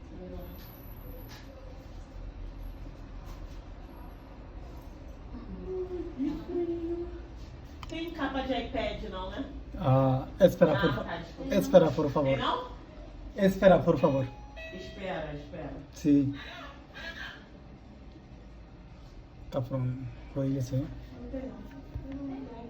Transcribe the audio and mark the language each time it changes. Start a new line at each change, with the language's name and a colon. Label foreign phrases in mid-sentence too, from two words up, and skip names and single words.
Portuguese: Tem capa de iPad não, né? Espera, espera, por favor. Tem não? Espera, por favor. Espera, espera.
Bangla: Sí. তারপর হয়ে গেছে।
Portuguese: Não tem não.